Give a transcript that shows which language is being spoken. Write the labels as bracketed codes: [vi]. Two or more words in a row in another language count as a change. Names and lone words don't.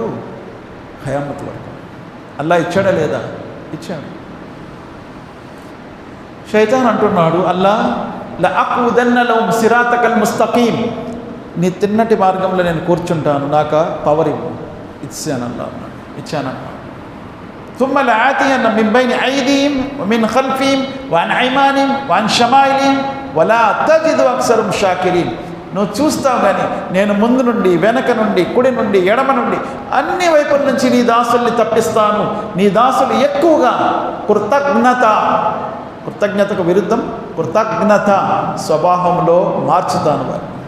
[te] ఖయామత్ వరకు. అల్లా ఇచ్చాడా లేదా? ఇచ్చాడు. శైతాన్ అంటున్నాడు, అల్లా [ar] لأقعدن لهم صراطك المستقيم. [te] నీ తిన్నటి మార్గంలో నేను కూర్చుంటాను, నాకు పవర్ ఇవ్వు. ఇచ్చానల్లా అన్నాడు. ఇచ్చానన్నాడు. [ar] ثم لآتين من بين أيديهم ومن خلفهم وعن أيمانهم وعن شمائلهم ولا تجد أكثرهم شاكرين. [te] నువ్వు చూస్తావు కానీ నేను ముందు నుండి, వెనక నుండి, కుడి నుండి, ఎడమ నుండి అన్ని వైపుల నుంచి నీ దాసుల్ని తప్పిస్తాను. నీ దాసులు ఎక్కువగా కృతజ్ఞతకు విరుద్ధం కృతజ్ఞత స్వభావంలో మార్చుతాను వారు.